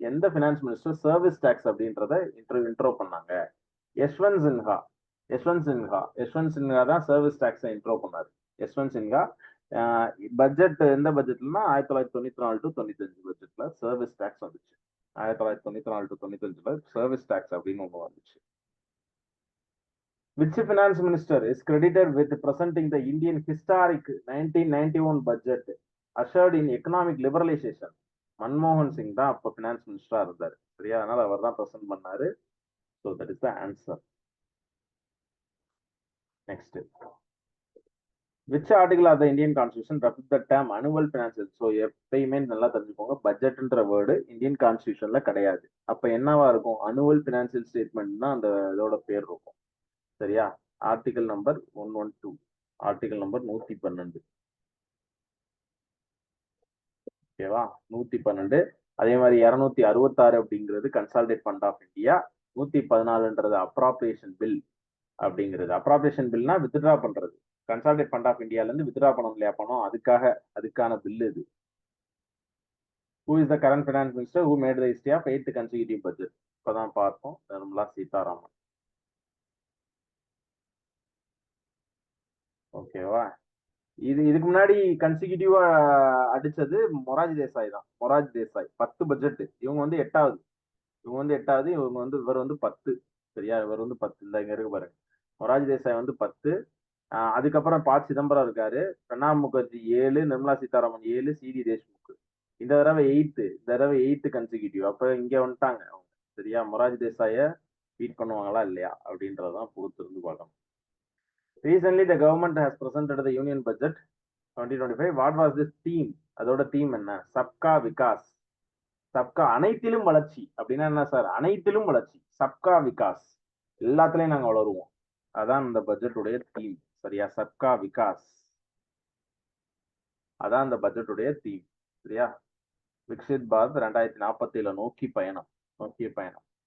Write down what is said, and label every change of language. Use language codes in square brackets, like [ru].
[ta] எந்த finance minister service tax அப்படின்றத intro பண்ணாங்க? யஷ்வந்த் சின்ஹா. யஷ்வந்த் சின்ஹா தான் சர்வீஸ் டாக்ஸை இன்ட்ரோ பண்ணாரு. யஷ்வந்த் சின்ஹா. பட்ஜெட் எந்த பட்ஜெட்லன்னா 1994 டு 95 பட்ஜெட்ல சர்வீஸ் டாக்ஸ் வந்துச்சு. 1994 டு 95ல சர்வீஸ் டாக்ஸ் அப்படின்னு ஒன்று வந்துச்சு. [en] Which finance minister is credited with presenting the Indian historic 1991 budget ushered in economic liberalization? [ta] மன்மோகன் சிங் தான் அப்ப பினான்ஸ் மினிஸ்டரா இருந்தாரு. சரியா? அதனால அவர் தான் பிரசன்ட் பண்ணாரு. [en] So that is the answer. Next. Which article of the Indian Constitution refers the term annual financial? So [ta] எப்பயுமே நல்லா தெரிஞ்சுக்கோங்க, பட்ஜெட்ன்ற வேர்டு இந்தியன் கான்ஸ்டிடியூஷன்ல கிடையாது. அப்ப என்னவா இருக்கும்? அனுவல் பினான்சியல் ஸ்டேட்மெண்ட் தான் அந்த இதோட பேர் இருக்கும். சரியா? Article number 112, article number 112. ஓகேவா? 112. அதே மாதிரி 266 அப்படிங்கிறது consolidate fund of India. 114ன்றது appropriation bill அப்படிங்கிறது. அப்ராப்ரியேஷன் பில்னா வித்ட்ரா பண்றது. கன்சாலிடேட் ஃபண்ட் ஆஃப் இந்தியால இருந்து வித்ட்ரா பண்ணணும் இல்லையா பணம், அதுக்கான பில் இது. [en] Who is the current finance minister who made the history of 8th consecutive budget? [ta] இப்பதான் பார்ப்போம். நிர்மலா சீதாராமன். ஓகேவா? இதுக்கு முன்னாடி கன்சிக்யூட்டிவா அடிச்சது மொராஜி தேசாய் தான். மொராஜி தேசாய் 10 பட்ஜெட். இவங்க வந்து 8வது. இவர் வந்து 10. சரியா? இவர் வந்து 10. இந்த இங்க இருக்கு பாருங்க. மொராஜி தேசாய் வந்து 10. அதுக்கப்புறம் ப. சிதம்பரம் இருக்காரு. பிரணாப் முகர்ஜி 7, நிர்மலா சீதாராமன் 7, சிடி தேஷ்முக். இந்த தடவை 8th கன்சிக்யூட்டிவ். அப்ப இங்க வந்துட்டாங்க அவங்க. சரியா? மொராஜி தேசாய பீட் பண்ணுவாங்களா இல்லையா அப்படின்றதான் பொறுத்து இருந்து பார்க்கணும். [en] Recently, the government has presented the Union Budget 2025. What was this theme? [ta] அதோட தீம் என்ன? [en] சப்கா விகாஸ். [ta] சப்கா அனைத்திலும் வளர்ச்சி அப்படின்னா என்ன சார்? அனைத்திலும் வளர்ச்சி. சப்கா விகாஸ். எல்லாத்துலயும் நாங்க வளருவோம். அதான் இந்த பட்ஜெட்டுடைய தீம். சரியா? சப்கா விகாஸ். அதான் இந்த பட்ஜெட்டுடைய தீம். சரியா? விக்ஷித் பாரத் 2047 நோக்கிய பயணம்.